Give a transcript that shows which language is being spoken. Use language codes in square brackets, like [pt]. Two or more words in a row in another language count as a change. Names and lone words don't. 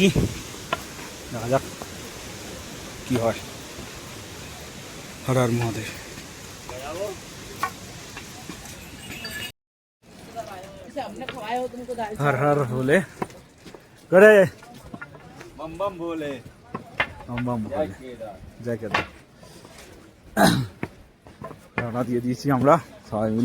[bn] দেখা যাক কি হয়। [hi] हर हर महादेव। हर हर बोले करे बम बम बोले, बम बम बोले जय केदार। [bn] রওনা দিয়ে দিয়েছি আমরা সবাই মিলে।